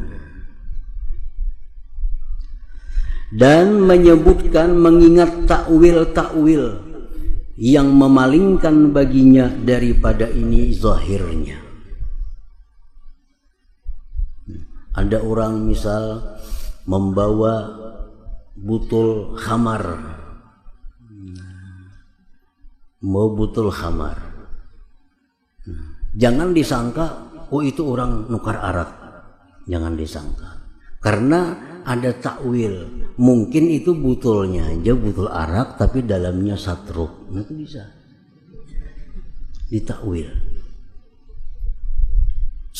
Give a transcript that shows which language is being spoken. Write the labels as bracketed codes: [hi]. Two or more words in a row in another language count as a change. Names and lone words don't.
[id] Dan menyebutkan, mengingat takwil-takwil yang memalingkan baginya daripada ini zahirnya. Ada orang misal membawa butul khamar, mau butul khamar, jangan disangka oh itu orang nukar arak, jangan disangka, karena ada takwil, mungkin itu butulnya aja butul arak tapi dalamnya satruk, nah itu bisa ditakwil.